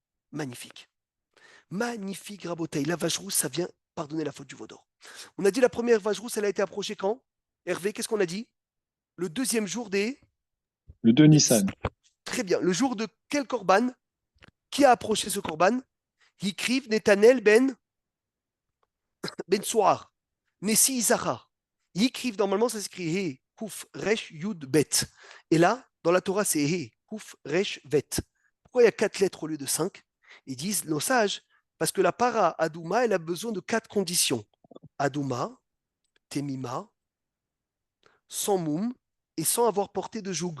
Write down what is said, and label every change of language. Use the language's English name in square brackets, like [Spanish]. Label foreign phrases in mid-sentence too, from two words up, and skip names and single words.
[French] Magnifique. Magnifique, Rabotaï. La vache rousse, ça vient pardonner la faute du veau d'or. On a dit la première vache rousse, elle a été approchée quand? Hervé, qu'est-ce qu'on a dit? Le deuxième jour Le 2 Nissan. Très bien. Le jour de quel korban? Qui a approché ce korban? Yikriv Netanel ben Souar. Nessi Isachar. Yikriv, normalement, ça s'écrit He, Kouf, Resh, Yud, Bet. Et là, dans la Torah, c'est He, Kouf, Resh, Vet. Pourquoi il y a 4 lettres au lieu de 5? Ils disent, nos sages, parce que la para Adouma, elle a besoin de 4 conditions. [Hebrew] אדומה, תמימה, [French] sans moum et sans avoir porté de joug.